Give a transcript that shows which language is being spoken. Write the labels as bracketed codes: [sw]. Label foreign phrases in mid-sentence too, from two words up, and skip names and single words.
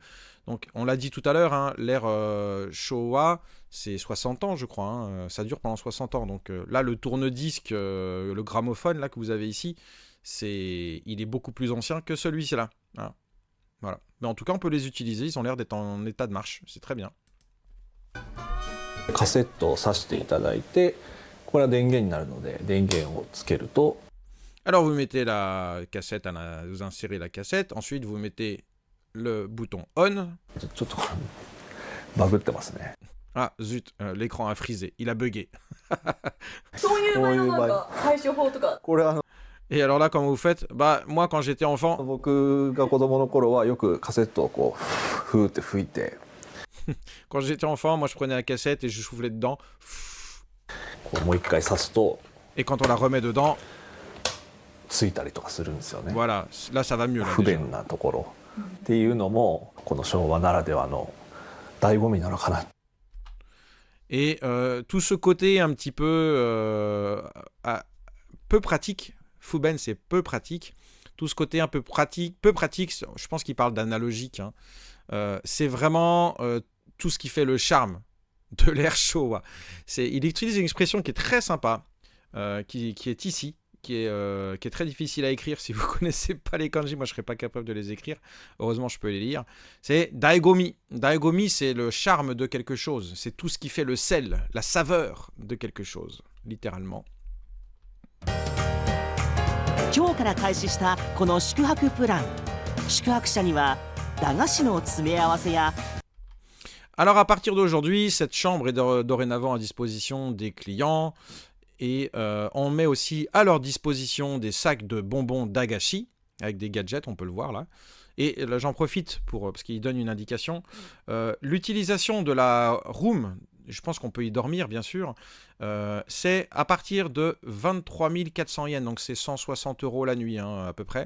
[fr] Donc on l'a dit tout à l'heure, hein, l'ère Showa c'est 60 ans je crois, hein, ça dure pendant 60 ans. Donc là le tourne-disque, le gramophone là que vous avez ici, il est beaucoup plus ancien que celui-ci là. Hein. Voilà. Mais en tout cas on peut les utiliser, ils ont l'air d'être en état de marche, c'est très bien. [ja] カセットを挿していただいて、これは電源になるので電源をつけると [fr] Alors vous mettez la cassette, vous insérez la cassette, ensuite vous mettez le bouton on. [ja] ちょっとバグってますね。 [fr] Ah zut, l'écran a frisé, il a bugué. [ja] そういう場合のなんか対処法とか。これは [fr] Et alors là comment vous faites? Bah moi quand j'étais enfant, [ja] 僕が子供の頃はよくカセットをこうふーって吹いて、 [fr] quand j'étais enfant, moi je prenais la cassette et je soufflais dedans. [ja] こうもう一回挿すと [fr] Et quand on la remet dedans, [ja] ついたりとかするんですよね。 [fr] voilà, là ça va mieux. Là, [ja] 不 [fr] déjà. [ja] 便なところっていうのもこの昭和ならではの醍醐味なのかな。 [fr] Et tout ce côté un petit peu peu pratique, Fuben c'est peu pratique, tout ce côté un peu pratique, peu pratique, je pense qu'il parle d'analogique, hein. C'est vraiment tout ce qui fait le charme de l'ère Showa. Il utilise une expression qui est très sympa, qui est ici, qui est très difficile à écrire. Si vous ne connaissez pas les kanji, moi je ne serais pas capable de les écrire. Heureusement, je peux les lire. C'est Daigomi. Daigomi, c'est le charme de quelque chose. C'est tout ce qui fait le sel, la saveur de quelque chose, littéralement. [ja] 今日から開始したこの宿泊プラン宿泊者には駄菓子の詰め合わせや [fr] Alors à partir d'aujourd'hui, cette chambre est dorénavant à disposition des clients. Et on met aussi à leur disposition des sacs de bonbons d'Agashi, avec des gadgets, on peut le voir là. Et là, j'en profite parce qu'il donne une indication. L'utilisation de la room, je pense qu'on peut y dormir, bien sûr, c'est à partir de 23 400 yens, donc c'est 160 € la nuit, hein, à peu près.